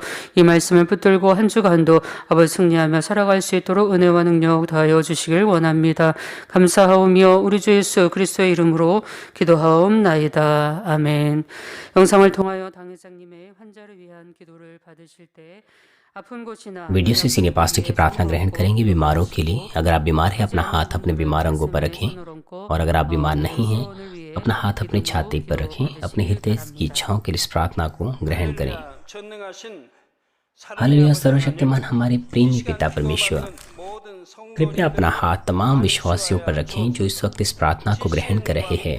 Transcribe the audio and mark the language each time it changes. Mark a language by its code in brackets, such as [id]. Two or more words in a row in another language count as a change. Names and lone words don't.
[ko] 이 말씀을 붙들고 한 주간도 아버지 승리하며 살아갈 수 있도록 은혜와 능력 더하여 주시길 원합니다. 감사하오며 우리 주 예수 그리스도의 이름으로 기도하옵나이다. 아멘. 영상을 통하여 당회장님의 환자를 위한 기도를 받으실 때 아픈 곳이나 [hi] वीडियो से [en] senior pastor [hi] की प्रार्थना ग्रहण करेंगे बीमारों के लिए। अगर आप बीमार हैं, अपना हाथ अपने बीमार अंगों पर रखें, और अगर आप बीमार नहीं हैं, अपना हाथ अपनी छाती पर रखें। अपने हृदय की इच्छाओं के लिए इस प्रार्थना को ग्रहण करें। हालेलुया। सर्वशक्तिमान हमारे प्रेमी पिता परमेश्वर, कृपया अपना हाथ तमाम विश्वासियों पर रखें जो इस वक्त इस प्रार्थना को ग्रहण कर रहे हैं।